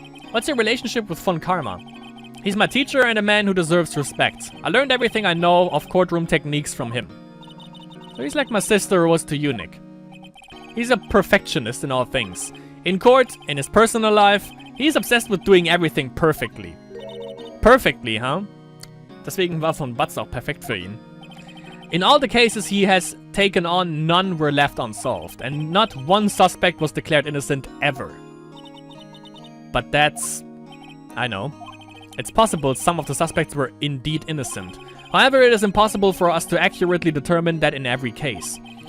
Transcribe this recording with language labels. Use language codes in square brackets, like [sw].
[en] What's your relationship with Von Karma? He's my teacher and a man who deserves respect. I learned everything I know of courtroom techniques from him. So he's like my sister was to you, Nick. He's a perfectionist in all things. In court, in his personal life, he's obsessed with doing everything perfectly. Perfectly, huh? [de] Deswegen war von Butz auch perfekt für ihn. [en] In all the cases he has taken on, none were left unsolved, and not one suspect was declared innocent ever. But that's... I know. It's possible some of the suspects were indeed innocent. However, it is impossible for us to accurately determine that in every case.